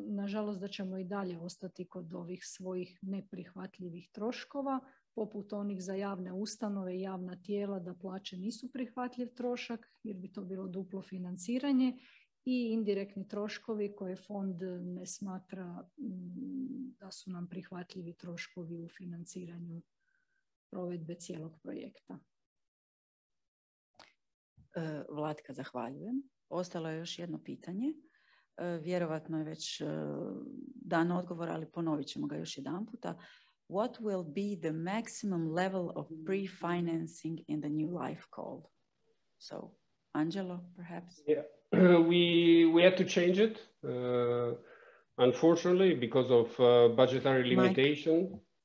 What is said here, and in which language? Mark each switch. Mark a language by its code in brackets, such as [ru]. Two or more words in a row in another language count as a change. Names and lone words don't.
[hr] Nažalost da ćemo i dalje ostati kod ovih svojih neprihvatljivih troškova, poput onih za javne ustanove i javna tijela da plaće nisu prihvatljiv trošak jer bi to bilo duplo financiranje, i indirektni troškovi koje fond ne smatra da su nam prihvatljivi troškovi u financiranju provedbe cijelog projekta. Vlatka, zahvaljujem. Ostalo je još jedno pitanje. Vjerovatno je već dan odgovor, ali ponovit ćemo ga još jedan puta. [en] What will be the maximum level of pre-financing in the new LIFE call? So, Angelo, perhaps? Yeah, we had to change it, unfortunately, because of budgetary limitation.